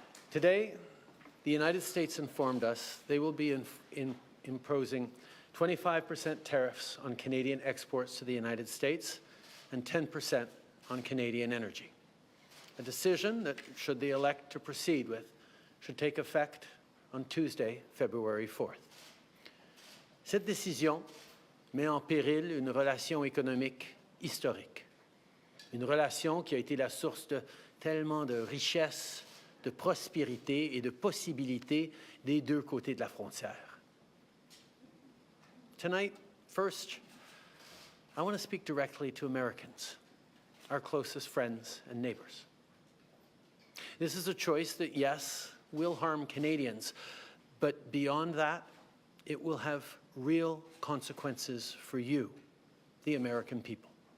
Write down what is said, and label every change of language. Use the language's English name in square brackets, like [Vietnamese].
[English] Today, the United States informed us they will be imposing 25% tariffs on Canadian exports to the United States and 10% on Canadian energy. A decision that, should they elect to proceed with, should take effect on Tuesday, February 4th. [French] Cette décision met en péril une relation économique historique. Une relation qui a été la source de tellement de richesse, de prospérité et de possibilités des deux côtés de la frontière. [English] Tonight, first, I want to speak directly to Americans, our closest friends and neighbors. This is a choice that, yes, will harm Canadians, but beyond that, it will have real consequences for you, the American people.